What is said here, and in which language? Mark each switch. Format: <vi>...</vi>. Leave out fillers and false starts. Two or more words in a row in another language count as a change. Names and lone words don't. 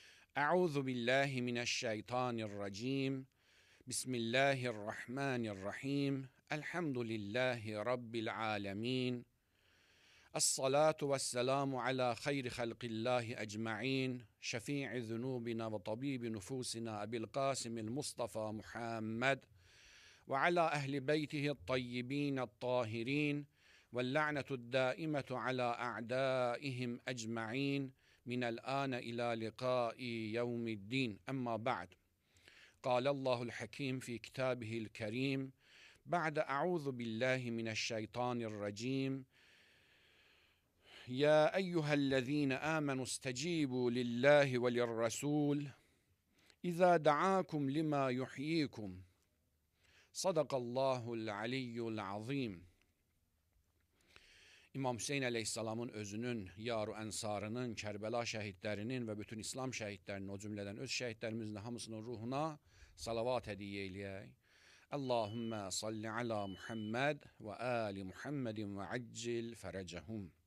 <ar>أعوذ بالله من الشيطان الرجيم. بسم الله الرحمن الرحيم. الحمد لله رب العالمين. والصلاة والسلام على خير خلق الله أجمعين. شفيع ذنوبنا وطبيب نفوسنا أبي القاسم المصطفى محمد وعلى أهل بيته الطيبين الطاهرين. واللعنة الدائمة على أعدائهم أجمعين من الآن إلى لقاء يوم الدين أما بعد قال الله الحكيم في كتابه الكريم بعد أعوذ بالله من الشيطان الرجيم يا أيها الذين آمنوا استجيبوا لله وللرسول إذا دعاكم لما يحييكم صدق الله العلي العظيم.</ar> <az>İmam Hüseyin Aleyhisselamın özünün, yaru ensarının, Kərbəla şəhidlərinin və bütün İslam şəhidlərinin, o cümlədən öz şəhidlərimizin hamısının ruhuna salavat hədiyyə eləyək.</az> <ar>اللهم صل على محمد وآل محمد وعجل فرجهم.</ar>